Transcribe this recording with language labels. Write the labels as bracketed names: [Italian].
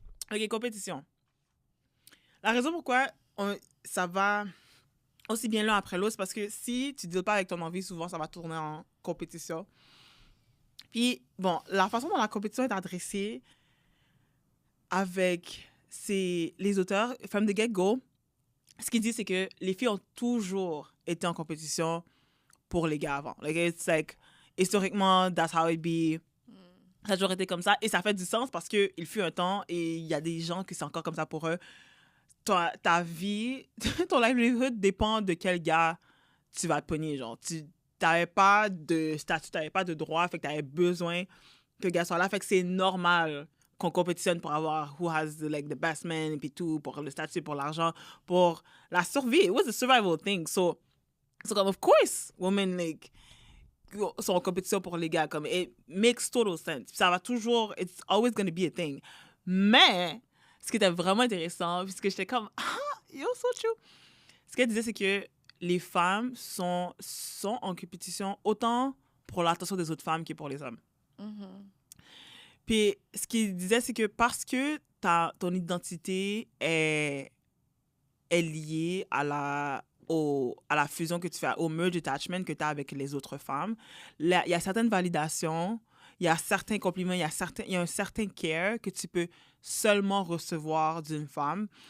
[French] OK, compétition. La raison pourquoi ça va aussi bien l'un après l'autre, c'est parce que si tu ne deals pas avec ton envie, souvent, ça va tourner en compétition. Puis, bon, la façon dont la compétition est adressée avec les auteurs, [English] from the get-go, [French] ce qu'ils disent, c'est que les filles ont toujours été en compétition pour les gars avant. [English] Like, it's like, historiquement, that's how it be. [French] Ça a toujours été comme ça. Et ça fait du sens parce qu'il fut un temps et il y a des gens que c'est encore comme ça pour eux. Ta vie, ton livelihood dépend de quel gars tu vas te pogner, genre. T'avais pas de statut, t'avais pas de droit, fait que t'avais besoin que le gars soit là. Fait que c'est normal qu'on compétitionne pour avoir [English] who has the best man [French] et puis tout, pour le statut, pour l'argent, pour la survie. [English] It was a survival thing. [French] So comme, [English] of course, women, like, [French] sont en compétition pour les gars. [English] Comme, it makes total sense. [French] Ça va toujours, [English] it's always going to be a thing. [French] Mais, ce qui était vraiment intéressant, puisque j'étais comme, [English] yo, so true. [French] Ce qu'elle disait, c'est que les femmes sont en compétition autant pour l'attention des autres femmes que pour les hommes. Puis, ce qu'il disait, c'est que parce que ton identité est liée à la fusion que tu fais, au merge attachment que tu as avec les autres femmes, il y a certaines validations, il y a certains compliments, il y a un certain care que tu peux seulement recevoir d'une femme.